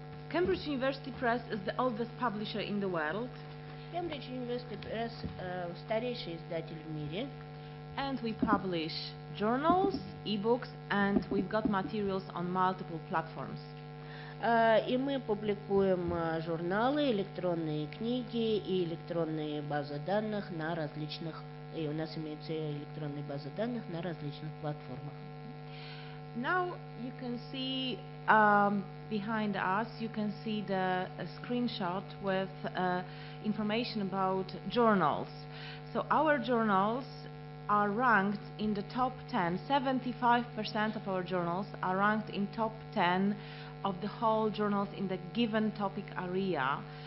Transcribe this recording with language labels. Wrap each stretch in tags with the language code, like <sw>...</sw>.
<en>Cambridge University Press is the oldest publisher in the world.</en> <ru>Cambridge University Press старейший издатель в мире.</ru> <en>And we publish journals, e-books, and we've got materials on multiple platforms.</en> <ru>И мы публикуем журналы, электронные книги и электронные базы данных на различных, и у нас имеются электронные базы данных на различных платформах.</ru> <en>Now you can see behind us, you can see the screenshot with information about journals. So our journals are ranked in the top 10. 75% of our journals are ranked in top 10 of the whole journals in the given topic area.</en>